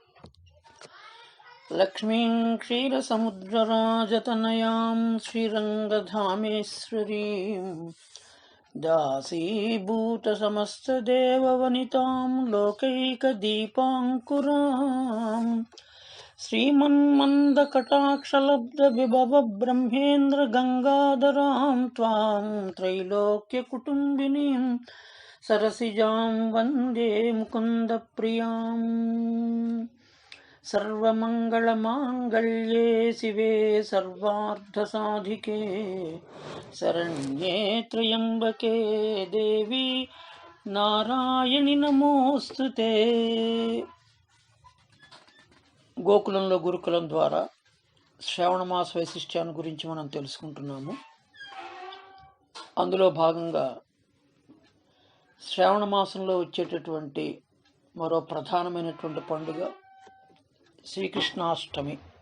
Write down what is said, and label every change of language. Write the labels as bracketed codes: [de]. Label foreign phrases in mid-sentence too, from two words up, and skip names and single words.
[sa] लक्ष्मीं क्षीरसमुद्रराजतनयां श्रीरङ्गधामेश्वरीं दासीभूतसमस्तदेववनितां लोकैकदीपाङ्कुराम् श्रीमन्मन्दकटाक्षलब्धविभवब्रह्मेन्द्रगङ्गाधरां त्वां त्रैलोक्यकुटुम्बिनीं सरसिजां वन्दे मुकुन्दप्रियाम्। सर्वमङ्गलमाङ्गल्ये शिवे सर्वार्थसाधिके शरण्ये त्र्यम्बके देवी नारायणि नमोऽस्तुते। [te] గోకులంలో గురుకులం ద్వారా శ్రావణ మాస వైశిష్ట్యాన్ని గురించి మనం తెలుసుకుంటున్నాము. అందులో భాగంగా శ్రావణ మాసంలో వచ్చేటటువంటి మరో ప్రధానమైనటువంటి పండుగ శ్రీకృష్ణాష్టమి.